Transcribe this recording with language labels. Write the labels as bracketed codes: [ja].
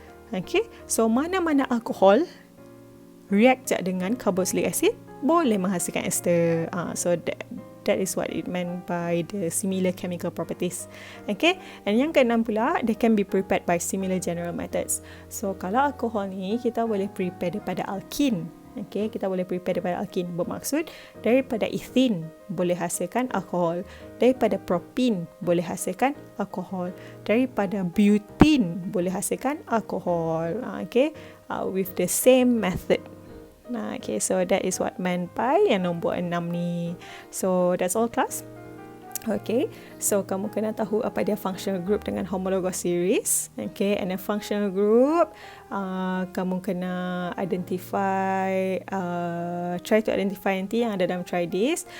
[ms] Okay, so mana-mana alkohol react dengan carboxylic acid boleh menghasilkan ester. [en] So that is what it meant by the similar chemical properties. Okay, and [ms] yang keenam pula, [en] they can be prepared by similar general methods. [ms] So kalau alkohol ni kita boleh prepare daripada alkin. Okay, kita boleh prepare daripada alkin, bermaksud daripada ethene boleh hasilkan alkohol, daripada propin boleh hasilkan alkohol, daripada butane boleh hasilkan alkohol. [en] Okay, with the same method. Okay, so that is what meant by [ms] yang nombor 6 ni. [en] So that's all class. Okay, so [ms] kamu kena tahu apa dia [en] functional group dengan homologous series. Okay, and a functional group, [ms] kamu kena [en] identify, try to identify [ms] nanti yang ada dalam [en] try this.